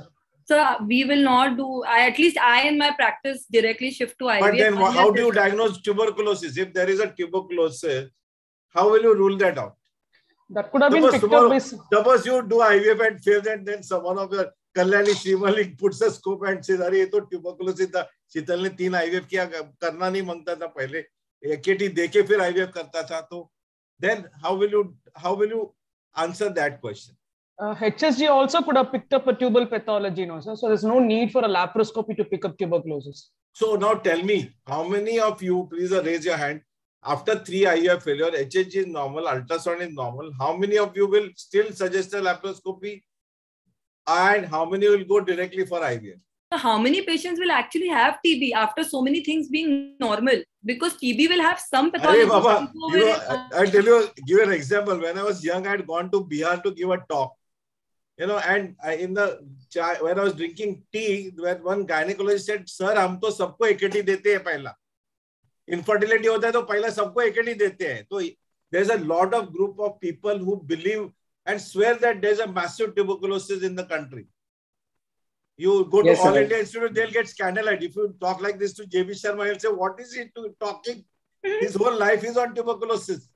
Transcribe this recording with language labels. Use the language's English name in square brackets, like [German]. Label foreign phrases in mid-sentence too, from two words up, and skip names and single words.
[English] So we will not do, at least I in my practice directly shift to IVF. But then how do you diagnose tuberculosis? If there is a tuberculosis, how will you rule that out? That could have been picked up with... Suppose you do IVF and fail and then someone of your Kalyani Srimali puts a scope and says, [Hindi] "Arey, ye to tuberculosis tha. Sheetal ने 3 IVF किया, करना नहीं मांगता था पहले. AKT देके फिर IVF करता था." [English] So then how will you answer that question? HSG also could have picked up a tubal pathology, no, sir. So there's no need for a laparoscopy to pick up tuberculosis. So now tell me, how many of you, please raise your hand, after 3 IUI failure, HSG is normal, ultrasound is normal, how many of you will still suggest a laparoscopy and how many will go directly for IVF? How many patients will actually have TB after so many things being normal? Because TB will have some pathology. Baba, I tell you, give an example. When I was young, I had gone to Bihar to give a talk. And when I was drinking tea, one gynecologist said, [Hindi] "Sir, हम तो सबको AKT देते हैं पहला. Infertility होता है तो पहला सबको AKT देते हैं." [English] So there's a lot of group of people who believe and swear that there's a massive tuberculosis in the country. You go to All India Institute, they'll get scandalized. If you talk like this to JB Sharma, he'll say, "What is he talking? His whole life is on tuberculosis."